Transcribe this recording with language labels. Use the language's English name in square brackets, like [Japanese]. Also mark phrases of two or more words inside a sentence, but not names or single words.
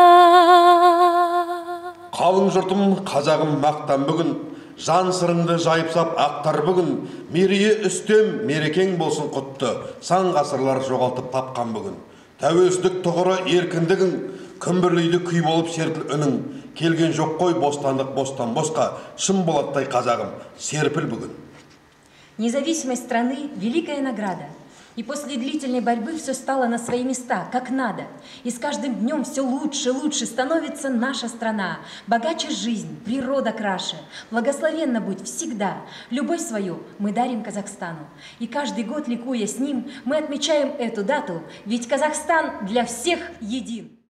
[Kazakh] Қалың жұртым, қазағым мақтан бүгін, жан сырыңды жайып сап ақтар бүгін, мерейі үстем, мерекең болсын құтты, сан ғасырлар жоғалтып тапқан бүгін. Тәуелсіздік тұғыры еркіндігің, күмбірлейді күй болып серпіл үнің, келген жоқ қой бостандық бостан босқа, шын болаттай қазағым, серпіл бүгін. [Russian] Независимость страны – великая награда. И после длительной борьбы все стало на свои места, как надо. И с каждым днем все лучше, лучше становится наша страна. Богаче жизнь, природа краше. Благословенна будь всегда. Любовь свою мы дарим Казахстану. И каждый год, ликуя с ним, мы отмечаем эту дату, ведь Казахстан для всех един.